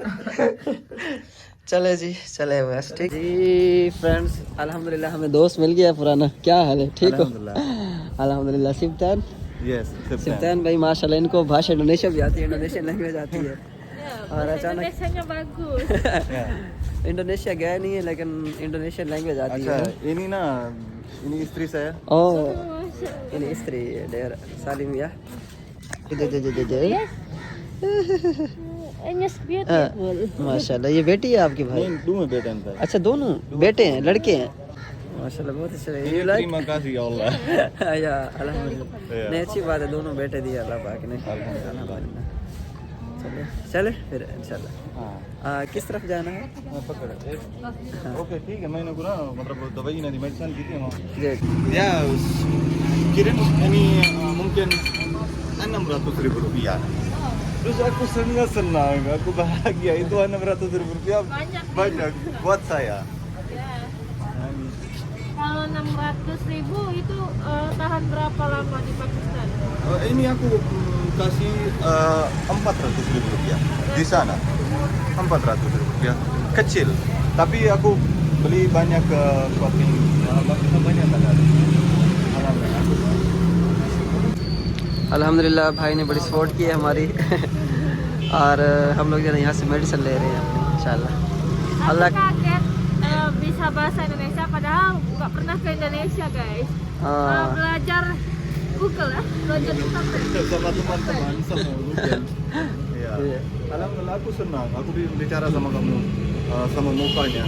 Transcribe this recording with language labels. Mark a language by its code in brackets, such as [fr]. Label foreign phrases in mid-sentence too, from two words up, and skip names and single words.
[hi] चले जी चले बस ठीक जी फ्रेंड्स, अल्हम्दुलिल्लाह हमें दोस्त मिल गया पुराना। क्या हाल है, ठीक हो? अल्हम्दुलिल्लाह। सिफ्तान यस सिफ्तान भाई माशाल्लाह, इनको [id] bahasa Indonesia [hi] भी आती है, [en] Indonesian language [hi] आती है। और अचानक इंडोनेशिया गया नहीं है लेकिन [en] Indonesian language [hi] आती है। [id] ini ना ini istri saya. Oh ini istri daerah Salim ya. [hi] माशाल्लाह ये बेटी है आपकी भाई? नहीं दो बेटे हैं। अच्छा दोनों बेटे हैं, लड़के हैं माशाल्लाह, बहुत अच्छे हैं। [en] You like? [id] Terima kasih ya Allah. [hi] या अल्हम्दुलिल्लाह, नहीं अच्छी बात है, दोनों बेटे दिए अल्लाह पाक ने। अल्हम्दुलिल्लाह चले चले फिर इंशाल्लाह। हाँ किस तरफ जाना है? पकड़ ओके ठीक है, मैंने को ना मतलब दवाई नहीं मेडिसिन की थी जी [id] ya kirim ini mungkin 600.000 rupiah. Terus aku senang, aku bahagia, itu 600.000 rupiah banyak buat saya. Kalau 600.000 itu tahan berapa lama di Pakistan? Ini aku kasih 400.000 rupiah di sana. 400.000 rupiah kecil, tapi aku beli banyak kopi, banyak kan. [hi] अल्हम्दुलिल्लाह भाई ने बड़ी सपोर्ट की है हमारी और हम लोग जो है यहाँ से मेडिसिन ले रहे हैं इंशाल्लाह। [id] Aku kaget bisa bahasa Indonesia padahal nggak pernah ke Indonesia guys. Belajar Google ya, belajar internet. Sama teman-teman sama Google. Iya. Alhamdulillah aku senang. Aku bicara sama kamu, sama mukanya.